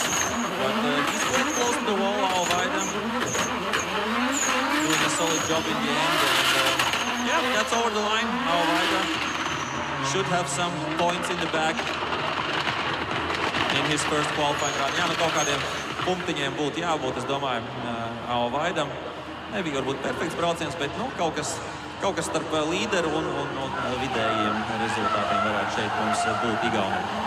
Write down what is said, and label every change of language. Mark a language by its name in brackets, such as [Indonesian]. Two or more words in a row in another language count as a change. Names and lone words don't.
[English] But he's very close to the wall, Alvaida. Doing a solid job in the end. And yeah, that's over the line. Alvaida should have some points in the back in his first qualifying run. [Latvian] Jā, nu kaut kādiem punktiņiem būtu jābūt, es domāju, Alvaidam. Nebija varbūt perfekts brauciens, bet nu, kaut kas starp līderu un vidējiem rezultātiem varētu šeit mums būt Igaunijā.